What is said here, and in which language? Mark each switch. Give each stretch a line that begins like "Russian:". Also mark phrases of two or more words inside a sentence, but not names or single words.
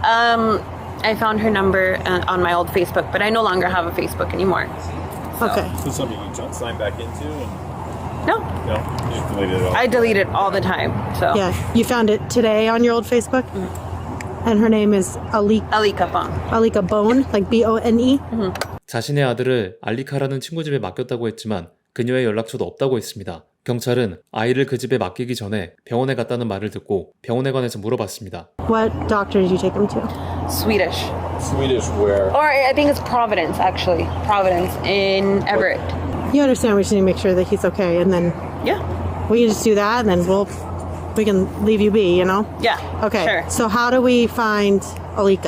English: I found her number on my old Facebook, but I no longer have a Facebook anymore. Okay. Is this something you sign back into? And No, no, you just deleted it all. I delete it all the time. So Yeah, you found it today on your old Facebook? And her name is Alika Bone. Alika Bone, like B-O-N-E?
Korean: 자신의 아들을 알리카라는 친구 집에 맡겼다고 했지만 그녀의 연락처도 없다고 했습니다. 경찰은 아이를 그 집에 맡기기 전에 병원에 갔다는 말을 듣고 병원에 관해서 물어봤습니다.
English: What doctor did you take him to? Swedish. Swedish where? Or I think it's Providence, actually. Providence in Everett. You understand we just need to make sure that he's okay, and then Yeah. we can just do that, and then we can leave you be, you know? Yeah. Okay. Sure. So how do we find Alika?